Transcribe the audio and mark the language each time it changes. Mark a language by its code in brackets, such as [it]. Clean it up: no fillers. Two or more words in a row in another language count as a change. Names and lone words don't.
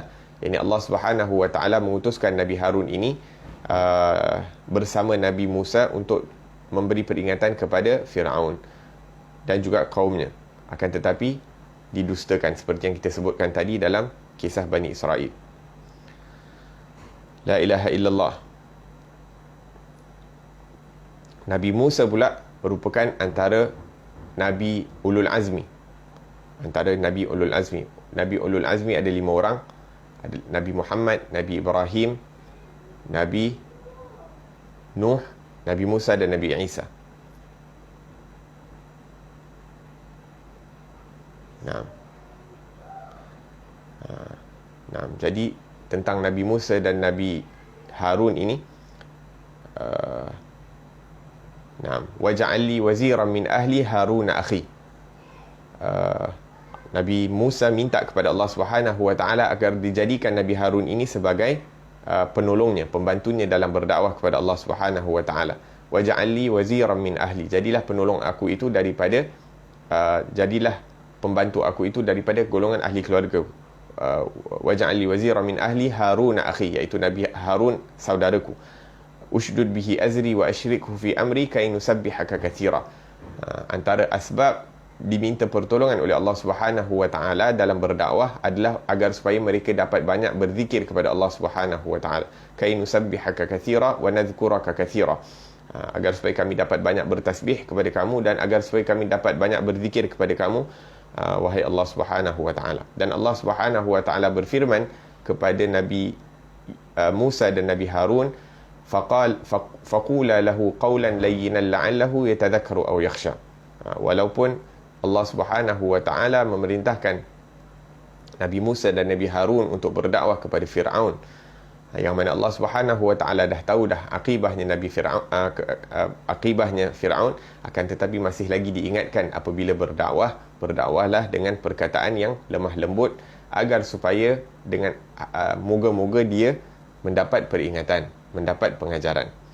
[ms] Yani [ar] الله سبحانه وتعالى [ms] mengutuskan Nabi Harun ini bersama Nabi Musa untuk memberi peringatan kepada Fir'aun dan juga kaumnya. Akan tetapi didustakan seperti yang kita sebutkan tadi dalam kisah Bani Israel. [ar] لا إله إلا الله. [ms] Nabi Musa pula merupakan antara Nabi Ulul Azmi. Antara Nabi Ulul Azmi. Nabi Ulul Azmi ada 5 orang. Ada Nabi Muhammad, Nabi Ibrahim, Nabi Nuh, Nabi Musa dan Nabi Isa. Jadi tentang Nabi Musa dan Nabi Harun ini, [ar] واجعل لي وزيرا من أهلي هارون أخي. [ms] Nabi Musa minta kepada [ar] الله سبحانه وتعالى [ms] agar dijadikan Nabi Harun ini sebagai penolongnya, pembantunya dalam berdakwah kepada [ar] الله سبحانه وتعالى. واجعل لي وزيرا من أهلي. [ms] Jadilah penolong aku itu daripada jadilah pembantu aku itu daripada golongan ahli keluarga. [ar] واجعل لي وزيرا من أهلي هارون أخي, [ms] iaitu Nabi Harun saudaraku. [ar] اشدد به أزري وأشركه في أمري كي نسبحك كثيرا. [ms] Antara asbab diminta pertolongan oleh [ar] الله سبحانه وتعالى [ms] dalam berdakwah adalah agar supaya mereka dapat banyak berzikir kepada [ar] الله سبحانه وتعالى. كي نسبحك كثيرا ونذكرك كثيرا. [ms] Agar supaya kami dapat banyak bertasbih kepada kamu dan agar supaya kami dapat banyak berzikir kepada kamu, wahai [ar] الله سبحانه وتعالى. [ms] Dan [ar] الله سبحانه وتعالى [ms] berfirman kepada Nabi Musa dan Nabi Harun, [ar] فقولا له قولا لينا لعله يتذكر أو يخشى. [ms] Walaupun [ar] الله سبحانه وتعالى [ms] memerintahkan Nabi Musa dan Nabi Harun untuk berdakwah kepada Fir'aun, yang mana [ar] الله سبحانه وتعالى [ms] dah tahu dah akibahnya Nabi Fir'aun, akibahnya Fir'aun, akan tetapi masih lagi diingatkan apabila berdakwahlah dengan perkataan yang lemah lembut agar supaya dengan moga-moga dia mendapat peringatan, mendapat pengajaran.